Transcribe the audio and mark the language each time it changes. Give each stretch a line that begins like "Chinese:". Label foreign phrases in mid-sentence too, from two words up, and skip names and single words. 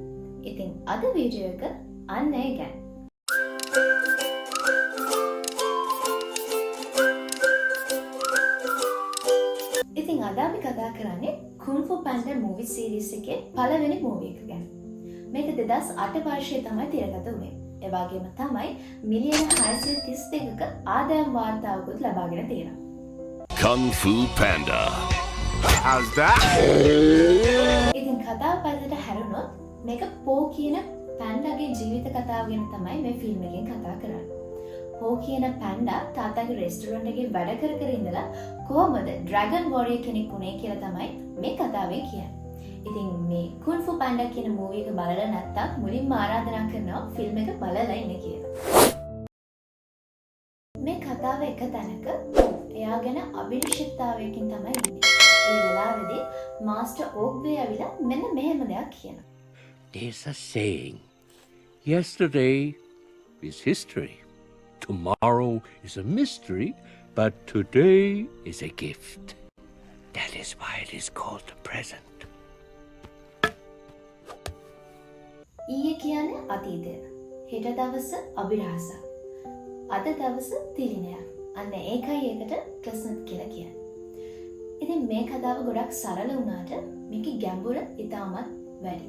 Sinhala: ඉතින් අද වීඩියෝ එක අන්න ඒ ගැන. ඉතින් අද අපි කතා කරන්නේ Kung Fu Panda
English: movie series
Sinhala: එකේ පළවෙනි movie එක ගැන. මේක 2008 වර්ෂයේ තමයි තිරගත වුණේ. ඒ වගේම තමයි මිලියන 632ක ආදායම් වාර්තාවකුත් ලබාගෙන තියෙනවා.
English: Kung Fu Panda. How's that?
Sinhala: ඉතින් කතාව පළට හැරුණොත් මේක පෝ කියන පැන්ඩාගේ ජීවිත කතාව ගැන තමයි මේ ෆිල්ම් එකෙන් කතා කරන්නේ. පෝ කියන පැන්ඩා තාත්තාගේ රෙස්ටුරන්ට් එකේ වැඩ කර කර ඉඳලා කොහොමද
English: dragon warrior
Sinhala: කෙනෙක් වුණේ කියලා තමයි මේ කතාවේ කියන්නේ. ඉතින් මේ Kung Fu Panda කියන මූවි එක බලලා නැත්තම් මුලින්ම ආරාධනා කරනවා ෆිල්ම් එක බලලා ඉන්න කියලා. මේ කතාව එක තැනක එයා ගැන අභිනිශ්චිතතාවයකින් තමයි ඉන්නේ. ඒ වෙලාවේදී මාස්ටර් ඕග්වේ ඇවිල්ලා මෙන්න මෙහෙම දෙයක් කියනවා.
English: There's a saying, yesterday is history, tomorrow is a mystery, but today is a gift. That is why it is called the present.
Sinhala: ඊයේ කියන්නේ අතීතය. හෙට දවස අභිරහසක්. අද දවස තිලිනයක්. අන්න ඒකයි ඒකට ප්‍රසන්ට් කියලා කියන්නේ. ඉතින් මේ කතාව ගොඩක් සරල වුණාට මේකේ ගැඹුර ඉතාමත් වැඩි.